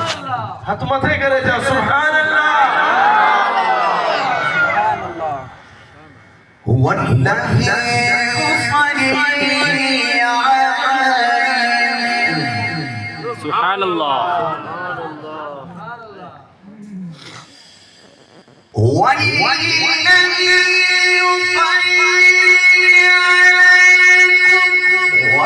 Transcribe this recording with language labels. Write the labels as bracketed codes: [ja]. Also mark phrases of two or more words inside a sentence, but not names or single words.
[sd] हाथ मथे करे जा [ar] سبحان الله والذي يصلي عليه سبحان الله والذي يصلي عليكم